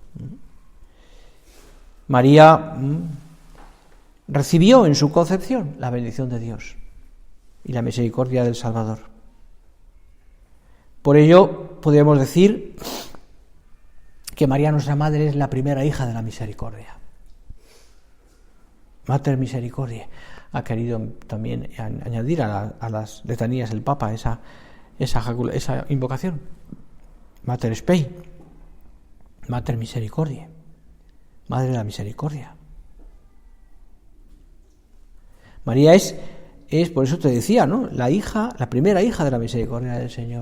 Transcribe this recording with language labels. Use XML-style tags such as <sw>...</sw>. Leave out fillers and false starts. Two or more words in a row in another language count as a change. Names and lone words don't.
<es>María recibió en su concepción la bendición de Dios y la misericordia del Salvador. Por ello podríamos decir que María, nuestra Madre, es la primera hija de la misericordia.</es> <la>Mater Misericordiae.</la> <es>Ha querido también añadir a las letanías del Papa esa invocación.</es> <la>Mater Spei. Mater Misericordiae.</la> <es>Madre de la Misericordia. María es, por eso te decía, ¿no?, la primera hija de la misericordia del Señor.</es>